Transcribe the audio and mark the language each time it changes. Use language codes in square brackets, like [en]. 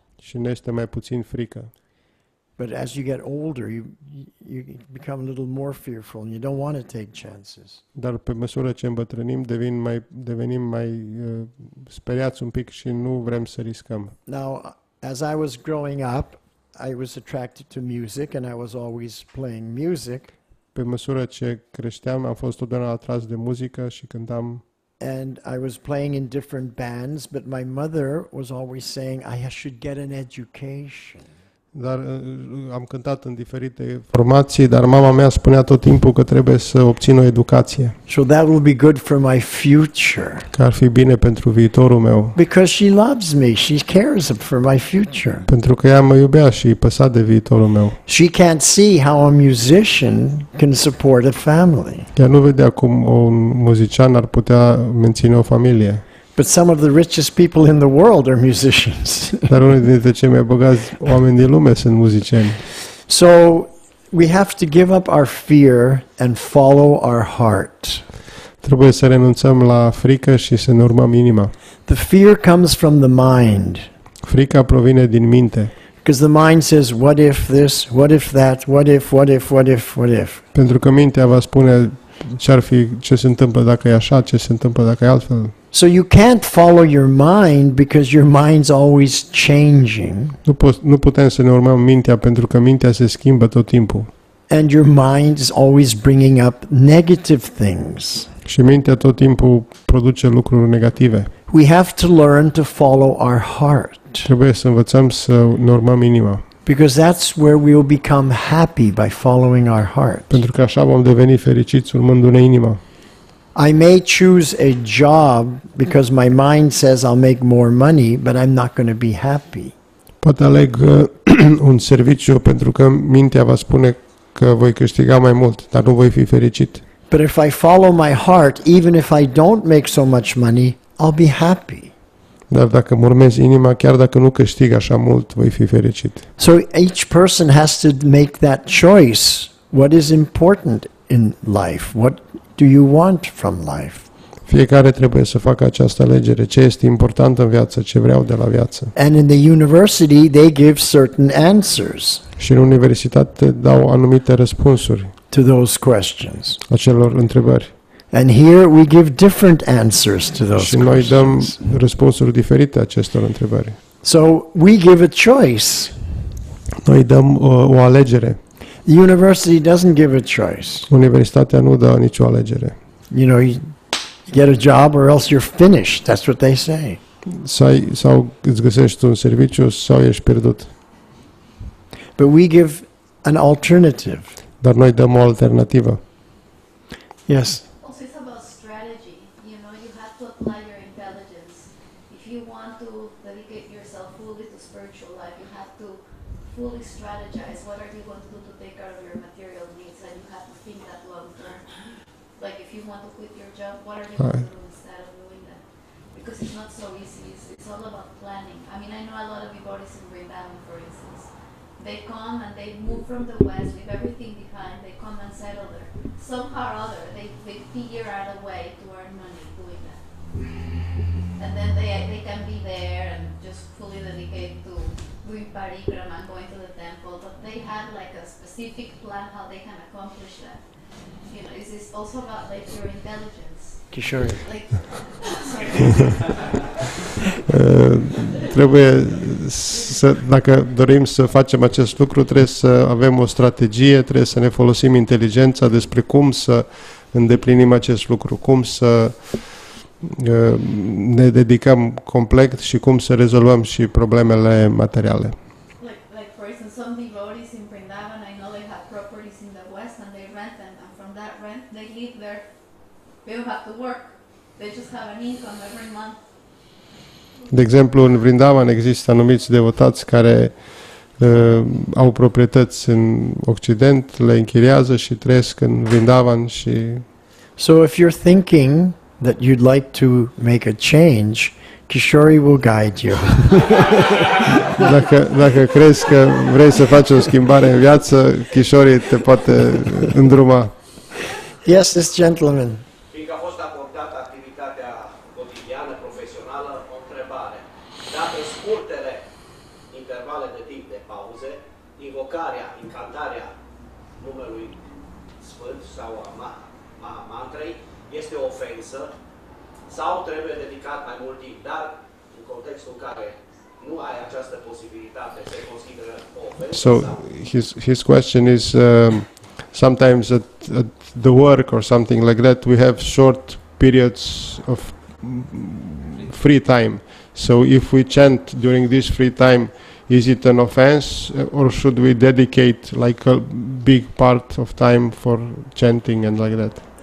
[ro] și ne este mai puțin frică. [en] But as you get older, you become a little more fearful and you don't want to take chances. [ro] Dar pe măsură ce îmbătrânim, devenim mai speriați un pic și nu vrem să riscăm. [en] Now, as I was growing up, I was attracted to music and I was always playing music. [ro] Pe măsură ce creșteam, am fost totdeauna atras de muzică și cântam. [en] And I was playing in different bands, but my mother was always saying I should get an education. [ro] Dar am cântat în diferite formații, dar mama mea spunea tot timpul că trebuie să obțin o educație, [en] So that will be good for my future. [ro] că ar fi bine pentru viitorul meu, [en] Because she loves me, she cares for my future. [ro] pentru că ea mă iubea și îi păsa de viitorul meu. [en] She can't see how a musician can support a family. [ro] Ea nu vedea cum un muzician ar putea menține o familie. [en] But some of the richest people in the world are musicians. [ro] Dar unul dintre cei mai bogați oameni din lume sunt muzicieni. [en] So we have to give up our fear and follow our heart. [ro] Trebuie să renunțăm la frică și să ne urmăm inima. [en] The fear comes from the mind. [ro] Frica provine din minte, [en] because the mind says, what if this, what if that, what if, what if, what if, what if. [ro] pentru că mintea va spune ce se întâmplă dacă e așa, ce se întâmplă dacă e altfel. [en] So you can't follow your mind because your mind's always changing. [ro] Nu putem să ne urmăm mintea pentru că mintea se schimbă tot timpul. [en] And your mind is always bringing up negative things. [ro] Și mintea tot timpul produce lucruri negative. [en] We have to learn to follow our heart, [ro] Trebuie să învățăm să ne urmăm inima, [en] because that's where we will become happy, by following our heart. [ro] pentru că așa vom deveni fericiți urmându-ne inima. [en] I may choose a job because my mind says I'll make more money, but I'm not going to be happy. [ro] Poate aleg un serviciu pentru că mintea va spune că voi câștiga mai mult, dar nu voi fi fericit. [en] But if I follow my heart, even if I don't make so much money, I'll be happy. [ro] Dar dacă mă urmez inima, chiar dacă nu câștig așa mult, voi fi fericit. [en] So each person has to make that choice. What is important in life? What do you want from life? [ro] Fiecare trebuie să facă această alegere. Ce este important în viață, ce vreau de la viață. [en] And in the university, they give certain answers [ro] Și în universitate dau anumite răspunsuri [en] to those questions. [ro] acelor întrebări. [en] And here we give different answers to those [ro] Și noi dăm [en] questions. [ro] răspunsuri diferite acestor întrebări. [en] So we give a choice. [ro] Noi dăm o alegere. [en] The university doesn't give a choice. [ro] Universitatea nu dă nicio alegere. [en] You know, you get a job or else you're finished. That's what they say. [ro] Sau îți găsești un serviciu sau ești pierdut. [en] But we give an alternative. [ro] Dar noi dăm o alternativă. [en] Yes. Also, it's about strategy. You know, you have to apply your intelligence. If you want to dedicate yourself fully to spiritual life, you have to fully strategize. What are you going to do to take care of your material needs? And you have to think that long term. Like, if you want to quit your job, what are you going to do instead of doing that? Because it's not so easy. It's all about planning. I mean, I know a lot of devotees in Vrindavan, for instance. They come and they move from the West, leave everything behind. They come and settle there. Somehow or other, they figure out a way to earn money doing that. And then they can be there and just fully dedicate to doing parikrama and going to the temple. But they have like a specific plan how they can accomplish that. You know, is this also about like your intelligence? Kishore. Like, [ro] Trebuie să, dacă dorim să facem acest lucru, trebuie să avem o strategie, trebuie să ne folosim inteligența despre cum să îndeplinim acest lucru, cum să ne dedicăm complet și cum să rezolvăm și problemele materiale. [en] like for instance, some devotees in Vrindavan, I know they have properties in the West and they rent them, and from that rent they live there. They don't have to work. They just have an income every month. [ro] De exemplu, în Vrindavan există anumiți devotați care au proprietăți în Occident, le închiriază și trăiesc în Vrindavan și... [en] So if you're thinking that you'd like to make a change, Kishore will guide you. [ro] Dacă crezi că vrei să faci o schimbare în viață, Kishore te poate îndruma. [en] Yes, this gentleman. [ro] Fiindcă a fost acordată activitatea cotidiană, profesională, o întrebare. Dacă scurtele intervale de timp de pauze, invocarea, incantarea numelui sfânt sau a mantrei este o ofensă sau trebuie dedicat mai mult timp, dar în contextul în care nu ai această posibilitate, se consideră o ofensă. [en] So his question is sometimes at the work or something like that we have short periods of free time. So if we chant during this free time, is it an offense or should we dedicate like a big part of time for chanting and like that?